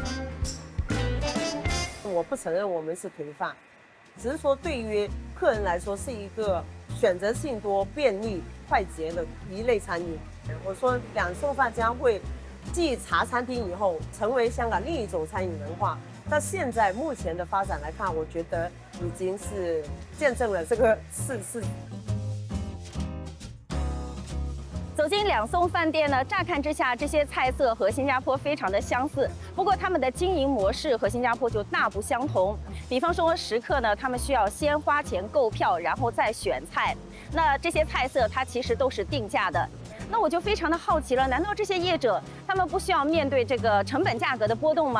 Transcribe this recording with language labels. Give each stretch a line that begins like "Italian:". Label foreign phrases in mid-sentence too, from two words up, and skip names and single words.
Chinese: 我不承認我們是頹飯，只是說對於客人來說是一個選擇性多、便利、快捷的一類餐飲。我說兩餸飯將會繼茶餐廳以後，成為香港另一種餐飲文化。但現在目前的發展來看，我覺得已經是見證了這個事。走进两餸饭店呢，乍看之下，这些菜色和新加坡非常的相似，不过他们的经营模式和新加坡就大不相同。比方说，食客呢，他们需要先花钱购票，然后再选菜。那这些菜色它其实都是定价的。那我就非常的好奇了，难道这些业者他们不需要面对这个成本价格的波动吗？